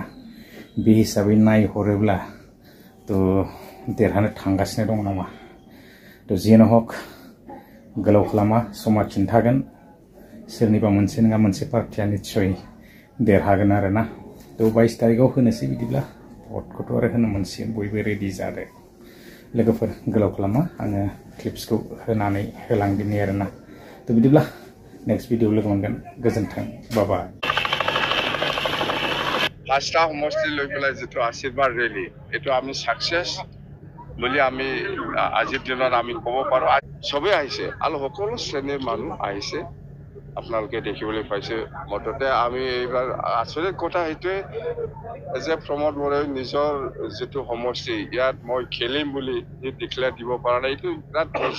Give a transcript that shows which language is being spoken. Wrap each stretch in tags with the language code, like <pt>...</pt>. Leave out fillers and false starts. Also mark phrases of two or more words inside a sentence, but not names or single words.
<brx>बे हिसाबै नायहरोब्ला तो देरहानो थांगासिनो दं नामा तो जियानो हक गोलाव खालामा समा खिन्थागोन सोरनिबा मोनसे नङा मोनसे पार्टिया निस्सय देरहागोन आरोना तो 22 तारिखआव होनोसै बिदिब्ला भटखौथ' आरो होनो मोनसिगोन बयबो रेडि जादो लोगोफोर गोलाव खालामा आङो क्लिप्सखौ होनानै होलांदिनि आरोना तो बिदिब्ला</brx> <en>next video</en> <brx>लोगो मोनगोन गोजोन्थों बाय</brx> <as>পাঁচটা সমষ্টি লৈ পেলাই যেটো আশীৰ্বাদ ৰেলী এটো আমি সাকসেস বুলি আমি আজিৰ দিনত আমি ক'ব পাৰো সবে আহিছে আৰু সকলো শ্ৰেণীৰ মানুহ আহিছে আপোনালোকে দেখিবলৈ পাইছে মততে আমি এইবাৰ আচৰিত কথা এইটোৱে যে প্ৰমোদ বৰাই নিজৰ যেটো সমষ্টি ইয়াত মই খেলিম বুলি ডিক্লেয়াৰ দিব পৰা নাই এইটো বিৰাট</as>